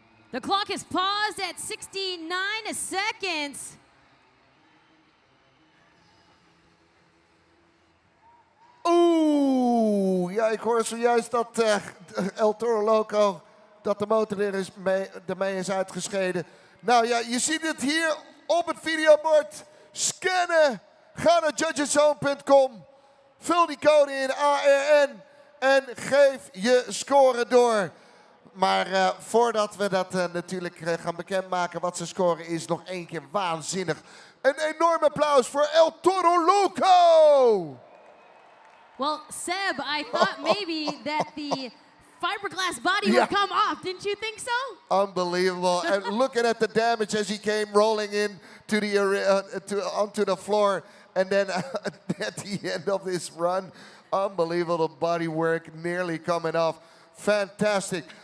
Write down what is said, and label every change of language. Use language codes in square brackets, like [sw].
[en] The clock is paused at 69 seconds. [nl] Oeh, ja, ik hoor zojuist dat El Toro Loco, dat de motor ermee is uitgescheden. Nou ja, je ziet het hier op het videobord. Scannen, ga naar judgeszone.com, vul die code in ARN en geef je score door. Maar voordat we dat natuurlijk gaan bekendmaken wat zijn score is, nog één keer waanzinnig. Een enorm applaus voor El Toro Loco! [en] Well, Seb, I thought maybe that the fiberglass body would come off. Didn't you think so? Unbelievable. And looking at the damage as he came rolling in to the onto the floor. And then at the end of this run, unbelievable body work nearly coming off. Fantastic.